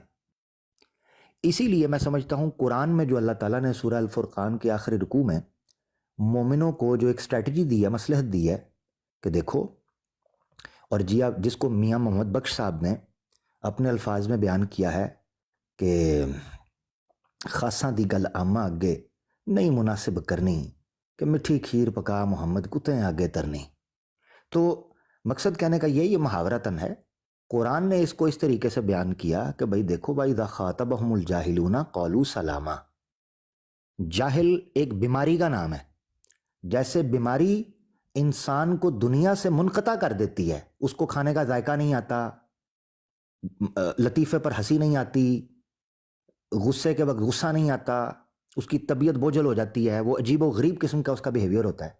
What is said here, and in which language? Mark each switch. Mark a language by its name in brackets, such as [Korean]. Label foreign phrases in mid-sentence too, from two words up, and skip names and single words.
[Urdu] اسی لیے میں سمجھتا ہوں قرآن میں جو اللہ تعالیٰ نے سورہ الفرقان کے آخری رکوع میں مومنوں کو جو ایک اسٹریٹجی دی ہے، مصلحت دی ہے کہ دیکھو، اور جی آپ جس کو میاں محمد بخش صاحب نے اپنے الفاظ میں بیان کیا ہے کہ [Punjabi] خاصاں دی گل آما اگے نہیں مناسب کرنی کہ مٹھی کھیر پکا محمد کتیں آگے ترنی. [Urdu] تو مقصد کہنے کا یہ محاورتاً ہے. قرآن نے اس کو اس طریقے سے بیان کیا کہ بھائی دیکھو بھائی [Arabic] اذا خاطبہم الجاہلون قالوا سلاما. [Urdu] جاہل ایک بیماری کا نام ہے. جیسے بیماری انسان کو دنیا سے منقطع کر دیتی ہے، اس کو کھانے کا ذائقہ نہیں آتا، لطیفے پر ہنسی نہیں آتی، غصے کے وقت غصہ نہیں آتا، اس کی طبیعت بوجھل ہو جاتی ہے، وہ عجیب و غریب قسم کا اس کا بیہیویئر ہوتا ہے.